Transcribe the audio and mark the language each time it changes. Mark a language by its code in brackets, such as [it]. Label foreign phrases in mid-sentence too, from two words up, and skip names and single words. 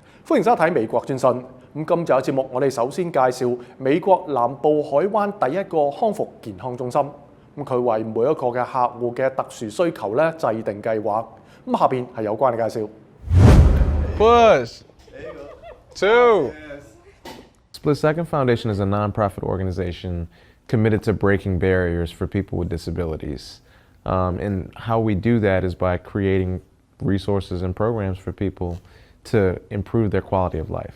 [yue] 歡迎收睇美國專訊。咁今集嘅節目，我哋首先介紹美國南部海灣第一個康復健康中心。咁佢為每一個嘅客戶嘅特殊需求咧制定計劃。咁下邊係有關嘅介紹。 [en] Push. 2. Split Second Foundation is a nonprofit organization committed to breaking barriers for people with disabilities. And how we do that is by creating resources and programs for people to improve their quality of life.